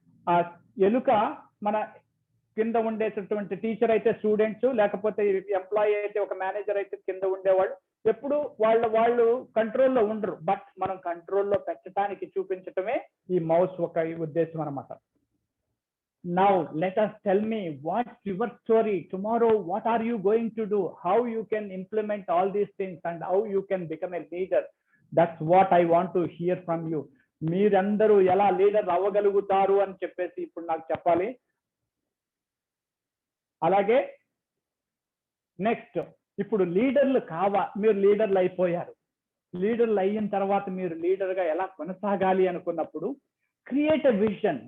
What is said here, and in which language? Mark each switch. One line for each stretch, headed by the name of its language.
Telugu: ఆ ఎలుక మన కింద ఉండేటటువంటి టీచర్ అయితే స్టూడెంట్స్, లేకపోతే ఎంప్లాయీ అయితే ఒక మేనేజర్ అయితే కింద ఉండేవాళ్ళు ఎప్పుడు వాళ్ళు కంట్రోల్లో ఉండరు. బట్ మనం కంట్రోల్లో పెట్టడానికి చూపించటమే ఈ మౌస్ ఒక ఉద్దేశం అనమాట.
English: Now let us tell me what's your story tomorrow. What are you going to do? How you can implement all these things and how you can become a leader. That's what I want to hear from you.
Telugu: మీరందరూ ఎలా leader అవ్వగలుగుతారు అని చెప్పేసి ఇప్పుడు నాకు చెప్పాలి. అలాగే next, ఇప్పుడు లీడర్లు మీరు లీడర్లు అయిపోయారు. లీడర్లు అయిన తర్వాత మీరు లీడర్ గా ఎలా కొనసాగాలి అనుకున్నప్పుడు
English: Create a vision.